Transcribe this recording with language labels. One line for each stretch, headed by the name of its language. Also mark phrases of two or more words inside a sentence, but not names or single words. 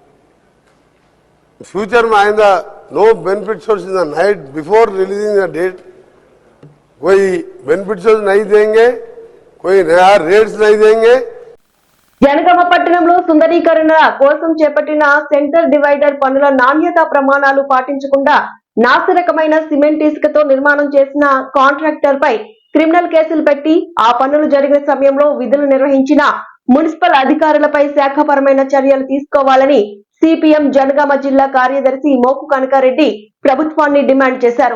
English: फ्यूचर
Hindi: में आएगा
English: no benefit shows in the night before releasing the date.
Hindi: कोई
English: benefit shows
Hindi: नहीं देंगे, कोई नया रेट्स नहीं देंगे.
Telugu: జనగామ పట్టణంలో సుందరీకరణ కోసం చేపట్టిన సెంటర్ డివైడర్ పనుల నాణ్యతా ప్రమాణాలు పాటించకుండా నాసిరకమైన సిమెంట్ ఇసుకతో నిర్మాణం చేసిన కాంట్రాక్టర్ పై క్రిమినల్ కేసులు పెట్టి ఆ పనులు జరిగిన సమయంలో విధులు నిర్వహించిన మున్సిపల్ అధికారులపై శాఖపరమైన చర్యలు తీసుకోవాలని సిపిఎం జనగామ జిల్లా కార్యదర్శి మోకు కనకారెడ్డి ప్రభుత్వాన్ని డిమాండ్ చేశారు.